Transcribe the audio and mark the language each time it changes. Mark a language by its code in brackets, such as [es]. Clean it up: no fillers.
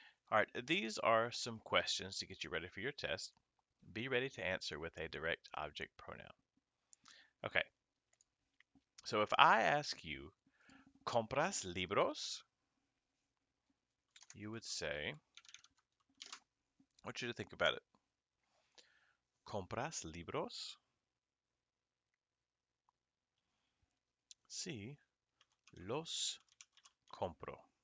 [en] All right, these are some questions to get you ready for your test. Be ready to answer with a direct object pronoun. Okay, so if I ask you, [es] ¿compras libros? [en] You would say, I want you to think about it. [es] ¿Compras libros? Sí, los compro.